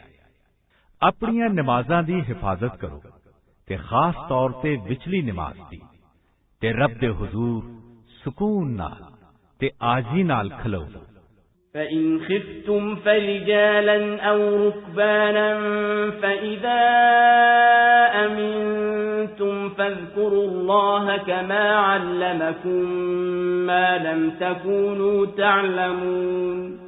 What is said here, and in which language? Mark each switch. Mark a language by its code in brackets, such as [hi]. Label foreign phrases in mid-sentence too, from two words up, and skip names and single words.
[pa] ਆਪਣੀਆਂ ਨਮਾਜ਼ਾਂ ਦੀ ਹਿਫਾਜ਼ਤ ਕਰੋ ਤੇ ਖਾਸ ਤੌਰ ਤੇ ਵਿਚਲੀ ਨਮਾਜ਼ ਦੀ ਤੇ ਰੱਬ ਦੇ ਹੁਜ਼ੂਰ ਸਕੂਨ ਨਾਲ ਤੇ ਆਜੀ ਨਾਲ ਖਲੋ। [ar] فَإِنْ خِفْتُمْ فَرِجَالًا أَوْ رُكْبَانًا فَإِذَا أَمِنْتُمْ فَاذْكُرُوا اللَّهَ كَمَا عَلَّمَكُمْ مَا لَمْ تَكُونُوا تَعْلَمُونَ